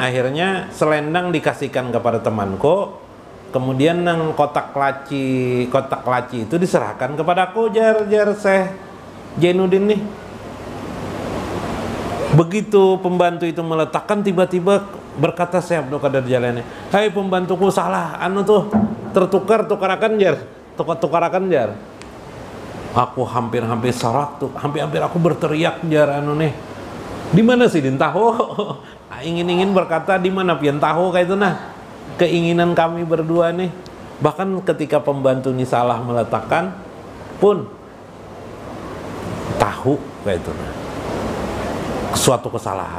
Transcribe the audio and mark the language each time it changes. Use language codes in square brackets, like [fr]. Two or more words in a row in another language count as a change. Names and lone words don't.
[id] Akhirnya selendang dikasihkan kepada temanku, kemudian yang kotak laci itu diserahkan kepada aku, jar Syekh Jainuddin nih. Begitu pembantu itu meletakkan, tiba-tiba berkata Syekh Abdul Qadir Jailani, hai pembantuku salah, [bjn] tukarakan jar. [id] Aku hampir sarak tuh, hampir aku berteriak jar nih. Di mana sih din tahu? Ingin berkata di mana pian tahu kayak itu nah. Keinginan kami berdua nih. Bahkan ketika pembantu ini salah meletakkan pun tahu kayak itu nah. Suatu kesalahan.